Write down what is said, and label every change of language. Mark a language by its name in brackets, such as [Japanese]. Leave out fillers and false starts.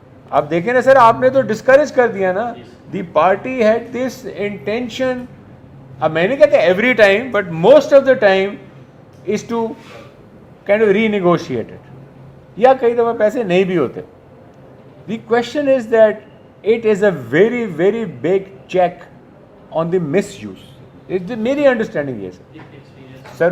[Urdu] آپ دیکھیں نا سر, آپ نے تو ڈسکریج کر دیا نا. [English] the party had this intention, [Urdu] اب میں نہیں کہتا [English] every time but most of the time is to kind of renegotiate it, [Urdu] یا کئی دفعہ پیسے نہیں بھی ہوتے. [English] The question is that it is a very, very big check on the misuse. [Urdu] میری انڈرسٹینڈنگ یہ ہے سر.